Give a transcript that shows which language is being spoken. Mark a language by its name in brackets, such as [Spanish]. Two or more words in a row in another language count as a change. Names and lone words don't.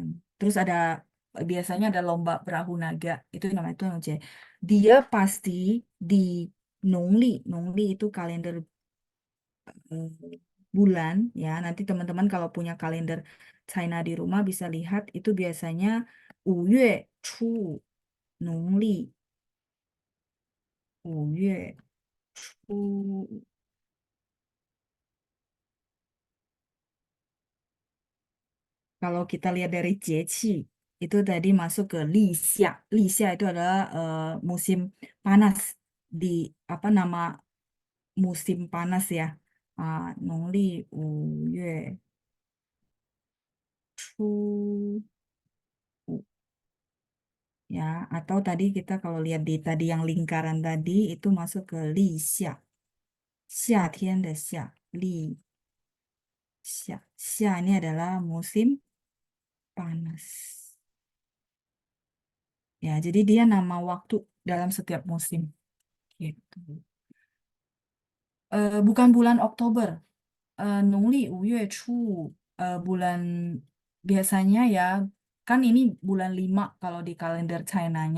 [Indonesian] Terus ada biasanya ada lomba perahu naga, itu namanya Tuan Ucie. Dia pasti di Nongli, Nongli itu kalender eh, bulan ya. Nanti teman-teman kalau punya kalender China di rumah bisa lihat itu biasanya [Chinese] 5月初 农历, 5月初 [Indonesian] Kalau kita lihat dari Jeci, itu tadi masuk ke Lixia. Lixia itu adalah musim panas di apa nama musim panas ya. [Chinese] 农历，月，初, ya. [Indonesian] Atau tadi kita kalau lihat di tadi yang lingkaran tadi itu masuk ke Lixia. [Chinese] 夏天的夏，立夏，夏 [Indonesian] ini adalah musim panas. Ya, jadi dia nama waktu dalam setiap musim. Gitu. Bukan bulan Oktober, [Chinese] 农历 5月初 [Indonesian] bulan biasanya ya, kan ini bulan 5 kalau di kalender China-nya.